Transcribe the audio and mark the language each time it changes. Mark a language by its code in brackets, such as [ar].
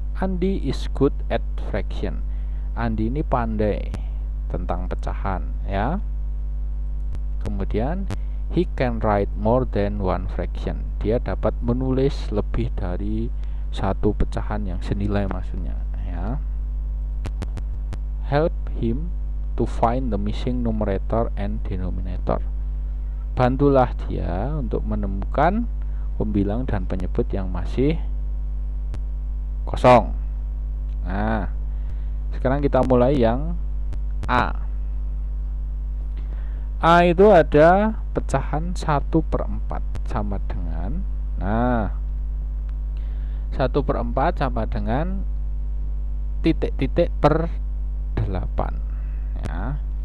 [en] Andi is good at fraction. [id] Andi ini pandai tentang pecahan ya. Kemudian [en] he can write more than one fraction. [id] Dia dapat menulis lebih dari satu pecahan yang senilai maksudnya ya. [en] Help him to find the missing numerator and denominator. [id] Bantulah dia untuk menemukan pembilang dan penyebut yang masih kosong. Nah, sekarang kita mulai yang A. A itu ada pecahan 1/4 sama dengan, nah, 1/4 sama dengan titik-titik per 8 ya.